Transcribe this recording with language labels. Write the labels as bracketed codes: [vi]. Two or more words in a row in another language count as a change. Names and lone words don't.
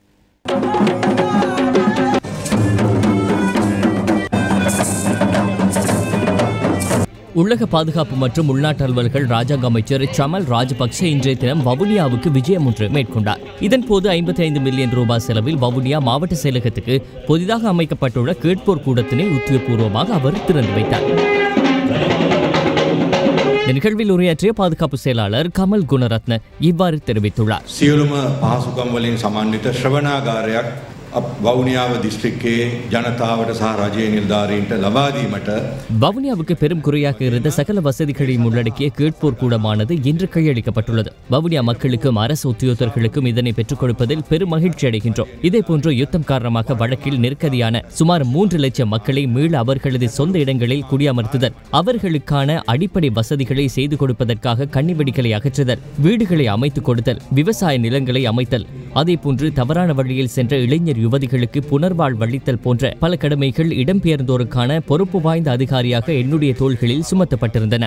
[ta] உள்ளக பாதுகாப்பு மற்றும் உள்நாட்டு அலுவல்கள் ராஜாங்க அமைச்சர் சமல் ராஜபக்ச இன்றைய தினம் வவுனியாவுக்கு விஜயம் ஒன்று மேற்கொண்டார். இதன்போது 55 மில்லியன் ரூபாய் செலவில் வவுனியா மாவட்ட செயலகத்துக்கு புதிதாக அமைக்கப்பட்டுள்ள கேட்போர் கூடத்தினை உத்தியோகபூர்வமாக அவர் திறந்து வைத்தார். இந்த நிகழ்வில் உரையாற்றிய பாதுகாப்பு செயலாளர் கமல் குணரத்ன இவ்வாறு தெரிவித்துள்ளார். [si] සියලුම පහසුකම් වලින් සමන්විත ශ්‍රවණාගාරයක් வவுனியாව දිස්ත්‍රික්කයේ ජනතාවට සහ රජයේ නිලධාරීන්ට ලබා දීමට [ta] வவுனியாவுக்கு பெரும் குறையாக இருந்த சகல வசதிகளையும் உள்ளடக்கிய கேட்போர் கூடமானது இன்று கையளிக்கப்பட்டுள்ளது. வவுனியா மக்களுக்கும் அரசு உத்தியோகத்தர்களுக்கும் இதனை பெற்றுக் கொடுப்பதில் பெரும் மகிழ்ச்சி அடைகின்றோம். இதேபோன்று யுத்தம் காரணமாக வடக்கில் நெருக்கடியான சுமார் 3 லட்சம் மக்களை மீள அவர்களது சொந்த இடங்களில் குடியமர்த்துதல், அவர்களுக்கான அடிப்படை வசதிகளை செய்து கொடுப்பதற்காக கன்னிவெடிகளை அகற்றுதல், வீடுகளை அமைத்துக் கொடுத்தல், விவசாய நிலங்களை அமைத்தல், அதேபோன்று தவறான வழியில் சென்ற இளைஞர் யுவதிகளுக்கு புனர்வாழ்வளித்தல் போன்ற பல கடமைகள் இடம்பெயர்ந்தோருக்கான பொறுப்பு வாய்ந்த அதிகாரியாக என்னுடைய தோள்களில் சுமத்தப்பட்டிருந்தன.